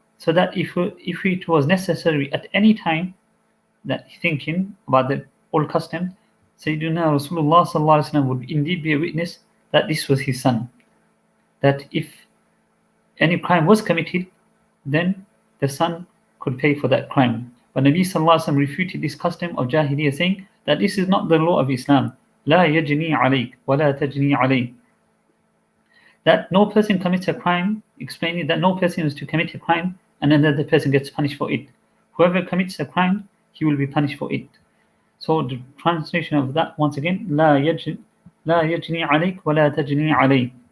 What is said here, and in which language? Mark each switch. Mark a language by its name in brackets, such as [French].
[English] So that if it was necessary at any time, that thinking about the old custom, Sayyidinaa Rasullulah sallallahu alaihi wasallam would indeed be a witness that this was his son. That if any crime was committed, then the son could pay for that crime. But Nabi sallallahu alaihi wasallam refuted this custom of Jahiliyyah, saying that this is not the law of Islam. [Arabic] لا يجني عليك ولا تجني عليه. [English] That no person commits a crime, explaining that no person is to commit a crime and then the person gets punished for it. Whoever commits a crime, he will be punished for it. So the translation of that, once again, [Arabic] لا يجني عليك ولا تجني عليه.